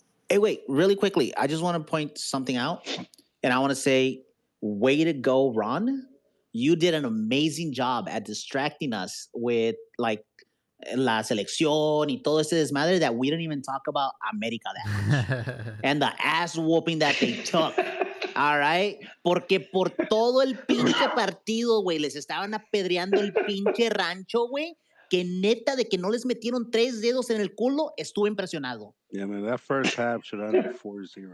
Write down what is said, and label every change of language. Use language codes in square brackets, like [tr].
[en] Hey, wait, really quickly. I just want to point something out. And I want to say, way to go, Ron. You did an amazing job at distracting us with like [es] la selección y todo ese desmadre [en] that we didn't even talk about America that much. And the ass whooping that they took. All right. [es] Porque por todo el pinche partido, güey, les estaban apedreando el pinche rancho, güey. Que neta de que no les metieron 3 dedos en el culo, estuve impresionado. [en] Yeah, man, that first half should have ended 4-0.